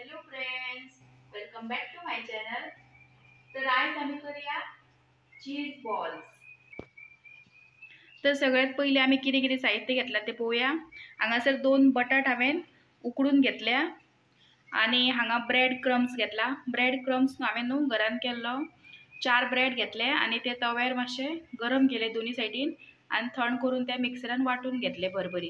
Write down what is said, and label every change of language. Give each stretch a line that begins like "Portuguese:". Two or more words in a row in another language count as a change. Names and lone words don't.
English: Friends, welcome back to my channel.
Marathi: तर आज आम्ही करूया
English: cheese balls.
Konkani: तर सगळ्यात पहिले आम्ही किती किती साहित्य घेतला ते पळोवया. हांगासर 2 बटाट हांवें उकडून घेतल्या आणि हांगा
English: bread crumbs
Konkani: घेतला.
English: bread crumbs
Konkani: हांवें न्हू घरान केल्लो. 4 ब्रेड घेतले आणि ते तव्यार मातशे गरम केले दोन्ही सायडीन आणि थंड करून ते मिक्सरान वाटून घेतले बरबरी.